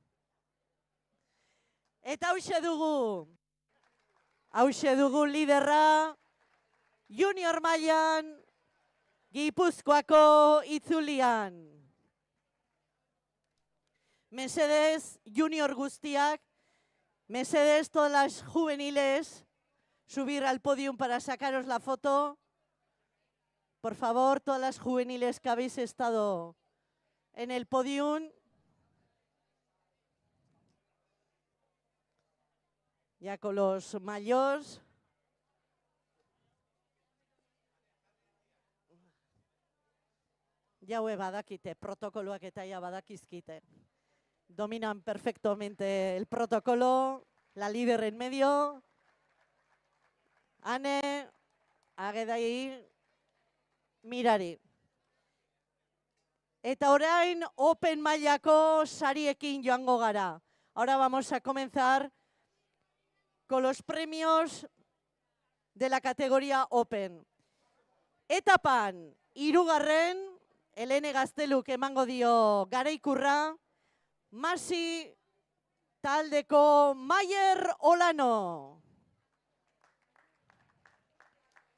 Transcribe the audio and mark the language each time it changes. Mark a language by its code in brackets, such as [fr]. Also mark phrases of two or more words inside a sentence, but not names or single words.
[eu] Eta hauxe dugu liderra, junior mailan, Gipuzkoako itzulian. Mesedez, junior guztiak, mesedez, [es] todas las juveniles, subir al podium para sacaros la foto. Por favor, todas las juveniles que habéis estado en el podium. Ya con los mayores. [eu] Jaue badakite, protokoloak eta ja badakizkite. [es] Dominan perfectamente el protocolo, la líder en medio. Ane, Agedai, Mirari. [eu] Eta orain Open mailako sariekin joango gara. [es] Ahora vamos a comenzar con los premios de la categoría Open. [eu] Etapan, hirugarren, Elene Gazteluk emango dio garaikurra, Masi taldeko Maier Olano.